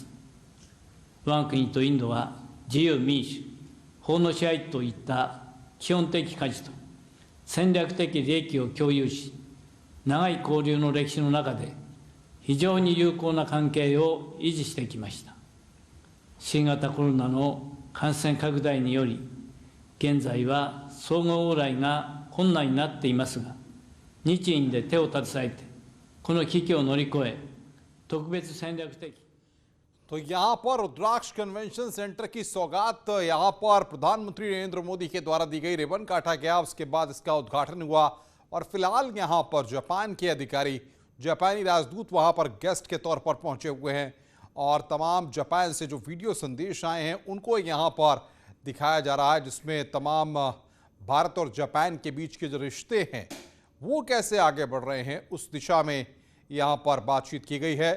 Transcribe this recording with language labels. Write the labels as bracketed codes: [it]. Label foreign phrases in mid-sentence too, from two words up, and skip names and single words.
[ja] 我が国とインドは自由民主、法の支配といった基本的価値と戦略的利益を共有し、長い交流の歴史の中で非常に友好な関係を維持してきました。新型コロナの感染拡大により、現在は相互往来が困難になっていますが、 日印で手を携えてこの危機を乗り越え特別戦略的 [hi] तो यहां पर रुद्राक्ष कन्वेंशन सेंटर की सौगात यहां पर प्रधानमंत्री नरेंद्र मोदी के द्वारा दी गई रिबन काटा गया, उसके बाद इसका उद्घाटन हुआ और फिलहाल यहां पर जापान के अधिकारी, जापानी राजदूत वहां पर गेस्ट के तौर पर पहुंचे हुए हैं और तमाम जापान से जो वीडियो संदेश आए हैं उनको यहां पर दिखाया जा रहा है, जिसमें तमाम भारत और जापान के बीच के जो रिश्ते हैं वो कैसे आगे बढ़ रहे हैं उस दिशा में यहां पर बातचीत की गई है।